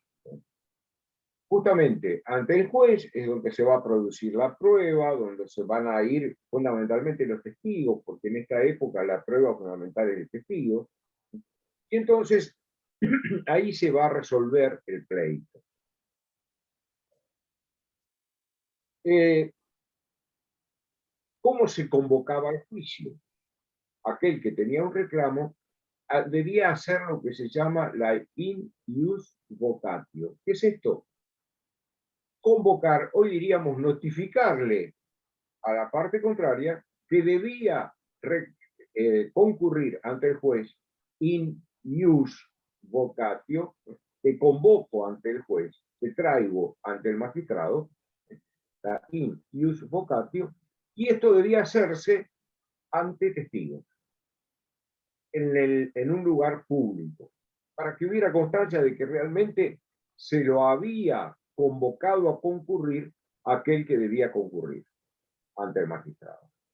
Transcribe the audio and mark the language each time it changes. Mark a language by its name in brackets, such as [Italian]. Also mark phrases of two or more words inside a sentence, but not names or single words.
[Spanish] Justamente ante el juez es donde se va a producir la prueba, donde se van a ir fundamentalmente los testigos, porque en esta época la prueba fundamental es el testigo, y entonces ahí se va a resolver el pleito. ¿Cómo se convocaba el juicio? Aquel que tenía un reclamo debía hacer lo que se llama la [Latin] in ius vocatio. [Spanish] ¿Qué es esto? Convocar, hoy diríamos notificarle a la parte contraria que debía concurrir ante el juez [Latin] in ius vocatio, [Spanish] te convoco ante el juez, te traigo ante el magistrado, la [Latin] in ius vocatio, [Spanish] y esto debía hacerse ante testigos, en un lugar público, para que hubiera constancia de que realmente se lo había convocado a concurrir aquel que debía concurrir ante el magistrado.